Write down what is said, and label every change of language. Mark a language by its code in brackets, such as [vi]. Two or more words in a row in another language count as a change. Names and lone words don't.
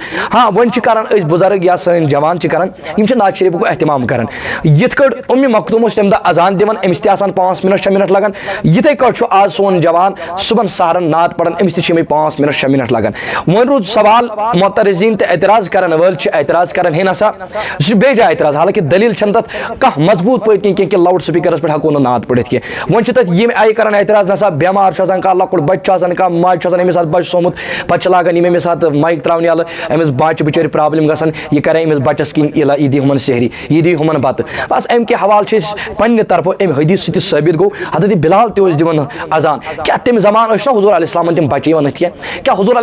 [ks] ہاں وۄنۍ چھِ کران أسۍ بُزرگ یا سٲنۍ جوان چھِ کران یم چھِ نعت شریفُک اہتمام کران. یِتھ کٲٹھۍ ام مکتوم اوس تمہِ دۄہ اذان دِوان أمِس تہِ آسان 5 منٹ 6 منٹ لگان یِتھے کٲٹھۍ چھُ آز سون جوان صبحن سہرن نعت پڑھان أمِس تہِ چھِ یِمے 5 منٹ 6 منٹ لگان. وۄنۍ روٗد سوال معترض معترضین تو اعتراض کرن ول اعتراض کرن ہے نسا یہ بے جائے اعتراض حالانکہ دلیل چھن تت کانٛہہ مضبوط پٲٹھۍ کینٛہہ کہ لاؤڈ سپیکرس پٮ۪ٹھ ہٮ۪کو نہٕ نعت پٔرِتھ کینٛہہ وۄنۍ چھِ تتھ یِم آیہِ کران اعتراض نسا بٮ۪مار چھُ آسان کانٛہہ لۄکُٹ بچہِ چھُ آسان کانٛہہ ماجہِ چھُ آسان أمِس آسہِ بچہِ سومُت پتہٕ چھِ لاگان یِم أمِس ساتہٕ مایِک ترٛاونہِ یَلہٕ أمِس بچہِ بِچٲرۍ پرٛابلِم گژھان یہِ کرِ أمِس بچس کِنۍ یہِ دی ہُمن سحری یہِ دی ہُمن بتہٕ بس امہِ کہِ حوالہٕ چھِ أسۍ پننہِ طرفہٕ امہِ حدیث سۭتۍ ثٲبت گوٚو حضرت بلال تہِ اوس دِوان اذان کیٛاہ تمہِ زمانہٕ ٲسۍ نا حضوٗر علیہ السلامن تِم بچہِ یِوان أتھۍ کینٛہہ کیٛاہ حضوٗر